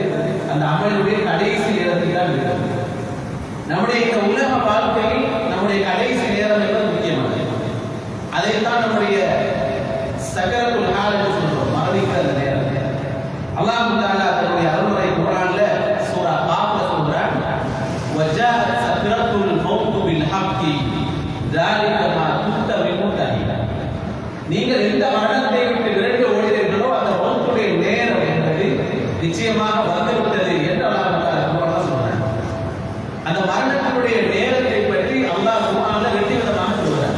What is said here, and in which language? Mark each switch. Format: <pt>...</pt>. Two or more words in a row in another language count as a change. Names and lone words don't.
<ta>அந்த அமலினுடைய கடைசி நேரத்தில் தான் இருக்கிறது. நம்முடைய இந்த உலக வாழ்க்கையில் நம்முடைய கடைசி நேரம் என்பது முக்கியமானது. அதைத்தான் நம்முடைய</ta> <ar>سكرة الحال</ar> <ta>என்று சொல்றோம், மரணிக்கிற அந்த நேரம். அல்லாஹ் தஆலா தன்னுடைய அருள்முறை குர்ஆன்ல சூரா காஃப்ல சொல்றான்,</ta> <ar>وجاءت سكرة الموت بالحق ذلك ما كنت منه تحيد.</ar> <ta>நீங்கள் எந்த மரணத்தை விட்டு விரண்டு ஓடினீர்களோ அந்த மௌத்துடைய நேரம் என்பது நிச்சயமாக வந்துவிட்டது என்று அல்லாஹ் தஆலா குர்ஆன்ல சொல்றான். அந்த மரணத்தினுடைய நேரத்தை பற்றி அல்லாஹ் குர்ஆன்ல ரெண்டு விதமாக</ta>